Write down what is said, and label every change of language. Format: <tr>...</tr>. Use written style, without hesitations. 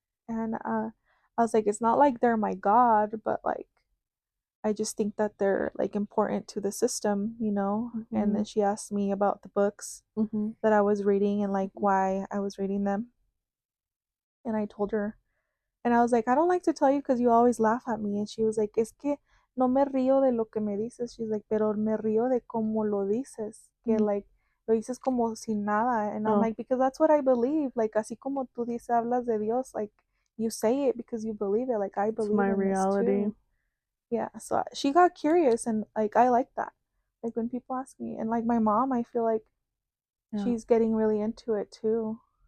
<en>And I was like, it's not like they're my god, but like I just think that they're like important to the system, you know? And Mm-hmm. then she asked me about the books Mm-hmm. that I was reading and like why I was reading them. And I told her, and I was like, I don't like to tell you because you always laugh at me. And she was like,</en> <es>es que no me río de lo que me dices.</es> <en>She's like,</en> <es>pero me río de cómo lo dices. Que Mm-hmm.</es> <en>like,</en> <es>lo dices como sin nada.</es> <en>And I'm Oh, like, because that's what I believe. Like,</en> <es>así como tú dices, hablas de Dios,</es> <en>like, you say it because you believe it. Like, I it's believe my in this reality. too. Yeah. So she got curious, and like, I like that. Like, when people ask me, and like my mom, I feel like Yeah. she's getting really into it too.</en>